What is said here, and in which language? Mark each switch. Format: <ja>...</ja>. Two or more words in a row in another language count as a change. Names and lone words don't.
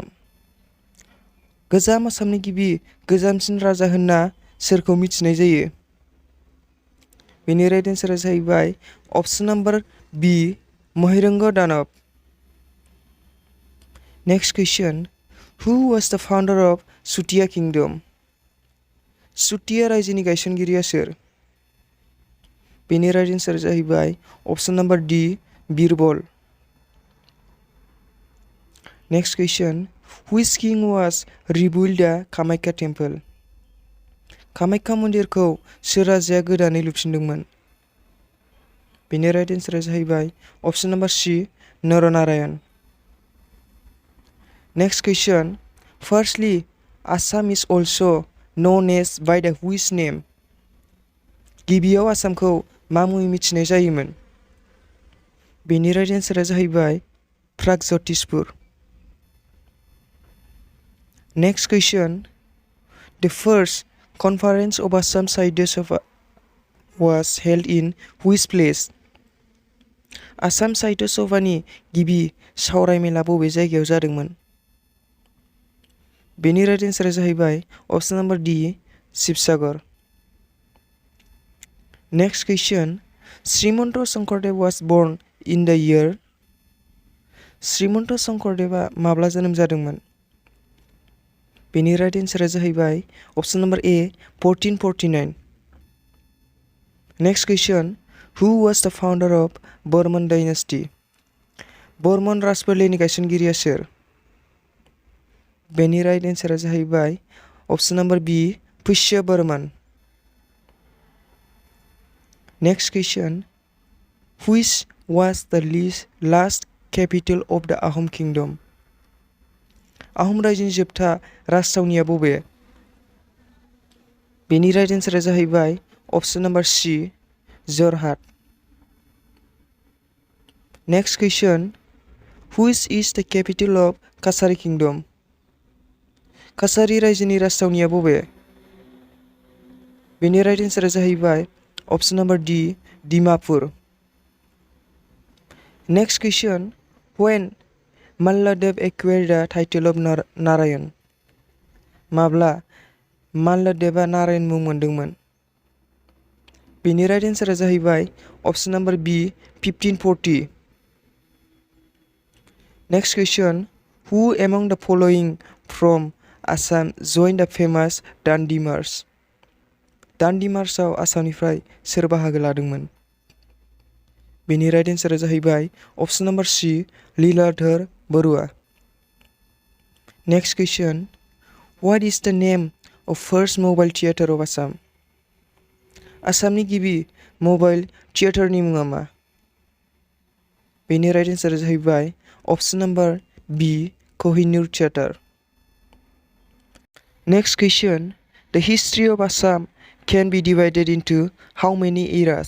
<brx>गोजाम आसामनि गिबि गोजामसिन राजा होनना सोरखौ मिथिनाय जायो? बेनि</brx> <en>right answer</en> <brx>जाहैबाय</brx> <en>option number</en> <brx>B महिरंग दानव.</brx> <en>Next question. Who was the founder of Chutiya Kingdom?</en> <brx>चुटिया रायजोनि गायसनगिरिया सोर? बेनि</brx> <en>right answer</en> <brx>जाहैबाय</brx> <en>option number</en> <brx>D बीरबल.</brx> <en>Next question. Which king was rebuilt the Kamakya temple?</en> <brx>कामाख्या मन्दिरखौ सोर राजाया गोदानै लुफिनदोंमोन? बेनि</brx> <en>right answer</en> <brx>जाहैबाय</brx> <en>option number</en> <brx>C नरनारायण.</brx> <en>Next question. Firstly, Assam is also known as by the which name?</en> <brx>गिबियाव आसामखौ मा मुङै मिथिनाय जायोमोन? बेनि</brx> <en>right answer</en> <brx>जाहैबाय प्रागज्योतिषपुर.</brx> <en>Next question. The first conference of Assam Sahitya Sabha was held in which place?</en> <brx>आसाम साहित्य सभानि गिबि सावरायमेला बबे जायगायाव जादोंमोन? बेनि</brx> <en>right answer</en> <brx>जाहैबाय</brx> <en>option number</en> <brx>D शिवसागर.</brx> <en>Next question. Srimanta Sankardev was born in the year.</en> <brx>श्रीमन्त शंकरदेवा माब्ला जोनोम जादोंमोन? बेनि</brx> <en>right answer</en> <brx>जाहैबाय</brx> <en>option number</en> <brx>A 1449.</brx> <en>Next question. Who was the founder of Barman Dynasty?</en> <brx>बर्मन राजफोलेरनि गायसनगिरिया सोर? बेनि</brx> <en>right answer</en> <brx>जाहैबाय</brx> <en>option number</en> <brx>B पुष्य बर्मन.</brx> <en>Next question. Which was the last capital of the Ahom Kingdom?</en> <brx>आहम रायजोनि जोबथा राजथावनिया बबे? बेनि</brx> <en>right answer</en> <brx>जाहैबाय</brx> <en>option number</en> <brx>C जरहाट.</brx> <en>Next question. Which is the capital of Kachari Kingdom?</en> <brx>काछारी रायजोनि राजथावनिया बबे? बेनि</brx> <en>right answer</en> <brx>जाहैबाय</brx> <en>option number</en> <brx>D डिमापुर.</brx> <en>Next question. When Malladev acquired the title of Narayan?</en> <brx>माब्ला माल्लदेवा नारायण मुं मोनदोंमोन? बेनि</brx> <en>right answer</en> <brx>जाहैबाय</brx> <en>option number B</en> <brx>1540.</brx> <en>Next question. Who among the following from Assam joined the famous Dandi March?</en> <brx>Dandi Marchआव आसामनिफ्राय सोर बाहागो लादोंमोन? बेनि</brx> <en>right answer</en> <brx>जाहैबाय</brx> <en>option number C</en> <brx>लीलाधर बरुवा.</brx> <en>Next question. What is the name of first mobile theater of Assam?</en> <brx>आसामनि गिबि</brx> <en>mobile theatre</en> <brx>मुङा मा? बेनि</brx> <en>right answer</en> <brx>जाहैबाय</brx> <en>option number B</en> <brx>कोहिनूर थिएटार.</brx> <en>Next question. The history of Assam can be divided into how many eras?</en>